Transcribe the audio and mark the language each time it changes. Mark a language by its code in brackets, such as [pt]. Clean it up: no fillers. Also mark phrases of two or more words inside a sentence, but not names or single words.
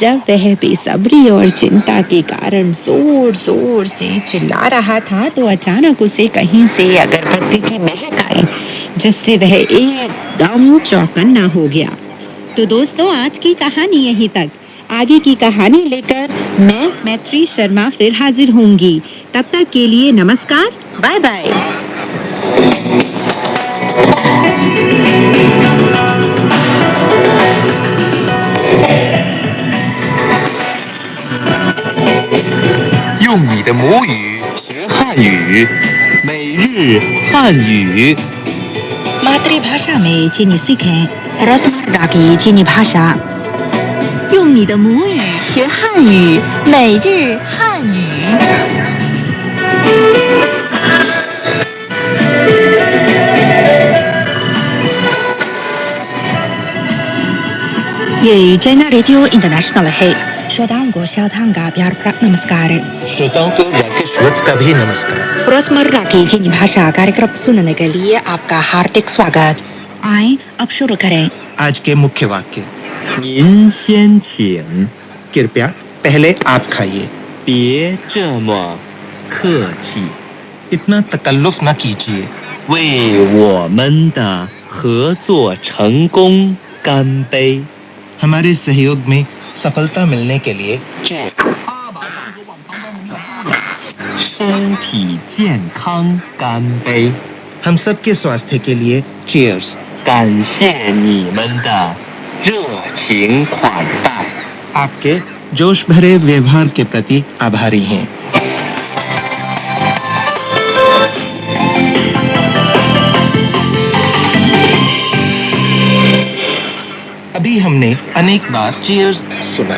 [hi] जब वह बेसब्री और चिंता के कारण जोर जोर से चिल्ला रहा था तो अचानक उसे कहीं से अगरबत्ती की महक आई, जिससे वह एकदम चौकन्ना हो गया। तो दोस्तों, आज की कहानी यहीं तक। आगे की कहानी लेकर मैं मैत्री शर्मा फिर हाजिर होंगी। तब तक के लिए नमस्कार, [en] bye bye. [zh] 用你的母语学汉语，每日汉语。 [hi] मातृभाषा में चीनी सीखें रोजमर्रा की चीनी भाषा। [zh] 用你的母语学汉语，每日汉语。 [hi] ये चाइना रेडियो इंटरनेशनल है। श्रोताओं को श्रोताओं का प्यार भरा नमस्कार। श्रोताओं को राकेश वत्स का भी नमस्कार। रोजमर्रा की चीनी भाषा कार्यक्रम सुनने के लिए आपका हार्दिक स्वागत। आए अब शुरू करें। आज के मुख्य वाक्य। [zh] 您先请， [hi] कृपया पहले आप खाइए। [zh] 别这么客气， [hi] इतना तकल्लुफ न कीजिए। [zh] 为我们的合作成功干杯， [hi] हमारे सहयोग में सफलता मिलने के लिए cheers। [zh] 身体健康干杯， [hi] हम सबके स्वास्थ्य के लिए cheers। [zh] 感谢你们的热情款待， [hi] आपके जोश भरे व्यवहार के प्रति आभारी हैं। अभी हमने अनेक बार चीयर्स सुना।